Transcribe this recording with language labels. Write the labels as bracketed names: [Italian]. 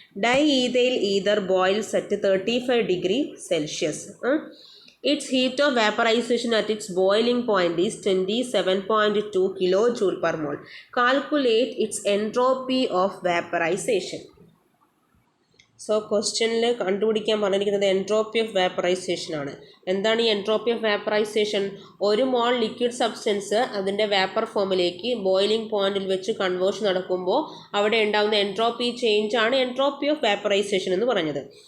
[English] Diethyl ether boils at 35 degree Celsius. Its heat of vaporization at its boiling point is 27.2 kilojoule per mole. Calculate its entropy of vaporization. [Malayalam] So ക്വസ്റ്റ്യനിൽ കണ്ടുപിടിക്കാൻ പറഞ്ഞിരിക്കുന്നത് entropy of വാപ്പറൈസേഷൻ ആണ്. എന്താണ് ഈ entropy of വാപ്പറൈസേഷൻ? ഒരു മോൾ liquid substance അതിൻ്റെ vapour ഫോമിലേക്ക് boiling പോയിന്റിൽ വെച്ച് കൺവേർഷൻ നടക്കുമ്പോൾ അവിടെ ഉണ്ടാകുന്ന എൻട്രോപ്പി ചേഞ്ച് ആണ് എൻട്രോപ്പി ഓഫ് വാപ്പറൈസേഷൻ എന്ന് പറഞ്ഞത്.